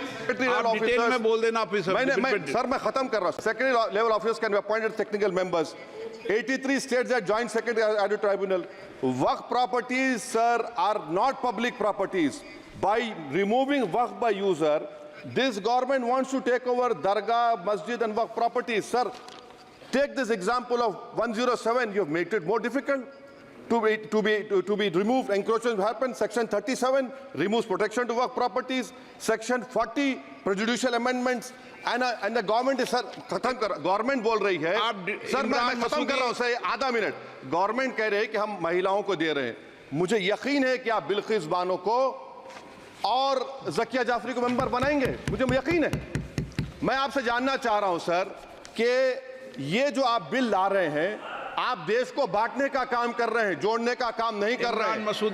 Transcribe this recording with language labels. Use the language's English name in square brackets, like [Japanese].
[Hindi] आप डिटेल में बोल देना ऑफिसर. सर मैं खत्म कर रहा हूं. [English] Secondary level officers can be appointed technical members. 83 states that joint secretary added tribunal. Waqf properties, sir, are not public properties. By removing Waqf by user, this government wants to take over Dargah, Masjid and Waqf properties. Sir, take this example of 107. You have made it more difficult to be removed. Encroachment happens. Section 37 removes protection to Waqf properties. Section 40 prejudicial amendments. And the government is, sir, [Hindi] खत्म कर. Government बोल रही है. Sir मैं खत्म कर रहा हूँ सर, आधा मिनट. Government कह रहे हैं कि हम महिलाओं को दे रहे हैं. मुझे यकीन है कि आप बिल्किस बानो को और ज़किया जाफरी को मेंबर बनाएंगे, मुझे यकीन है. मैं आपसे जानना चाह रहा हूं सर कि ये जो आप बिल ला रहे हैं, आप देश को बांटने का काम कर रहे हैं, जोड़ने का काम नहीं कर रहे हैं.